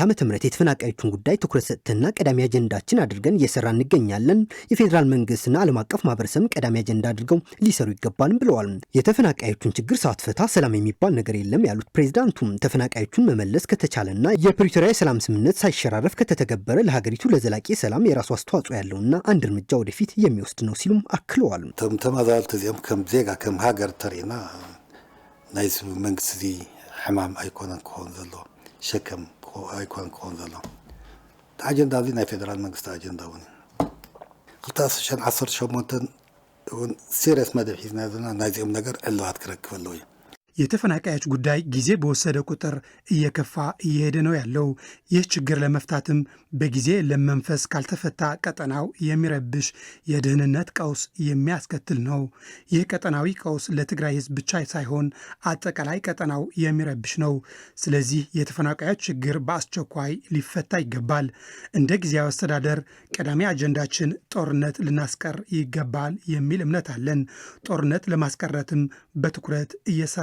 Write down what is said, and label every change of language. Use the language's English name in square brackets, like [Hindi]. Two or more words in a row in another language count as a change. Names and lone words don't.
[Amharic] ዓ.ም የተፈናቃዮቹን ጉዳይ ትኩረት ሰጥተንና ቀዳሚ አጀንዳችን አድርገን እየሰራ እንገኛለን። የፌዴራል መንግስትና ዓለም አቀፍ ማህበረሰብ ቀዳሚ አጀንዳ አድርገው ሊሰሩ ይገባልም ብለዋል። የተፈናቃዮቹን ችግር ሳትፈታ ሰላም የሚባል ነገር የለም ያሉት ፕሬዝዳንቱም ተፈናቃዮቹን መመለስ ከተቻለና የፕሪቶሪያ የሰላም ስምምነት ሳይሸራረፍ ከተተገበረ ለሀገሪቱ ለዘላቂ ሰላም የራሱ አስተዋጽኦ ያለውና አንድ እርምጃ ወደፊት የሚወስድ ነው ሲሉም አክለዋል። [Tigrinya] ተመዛልት እዚኦም ከም ዜጋ ከም ሃገር ተሪና ናይ መንግስት እዚ ሕማም ኣይኮነን ክኾን ዘሎ ሸከም ኣይኮነን ክኾን ዘሎ አጀንዳ እዚ ናይ ፌደራል መንግስት አጀንዳ እውን 2018 እውን ሲሪየስ መደብ ሒዝና ዘለና ናይዚኦም ነገር ዕልባት ክረክብ ኣለዎ እዩ። [Amharic] የተፈናቃዮች ጉዳይ ጊዜ በወሰደ ቁጥር እየከፋ እየሄደ ነው ያለው። ይህ ችግር ለመፍታትም በጊዜ ለመንፈስ ካልተፈታ ቀጠናው የሚረብሽ የደህንነት ቀውስ የሚያስከትል ነው። ይህ ቀጠናዊ ቀውስ ለትግራይ ህዝብ ብቻ ሳይሆን አጠቃላይ ቀጠናው የሚረብሽ ነው። ስለዚህ የተፈናቃዮች ችግር በአስቸኳይ ሊፈታ ይገባል። እንደ ጊዜያዊ አስተዳደር ቀዳሚ አጀንዳችን ጦርነት ልናስቀር ይገባል የሚል እምነት አለን። ጦርነት ለማስቀረትም በትኩረት እየሰራን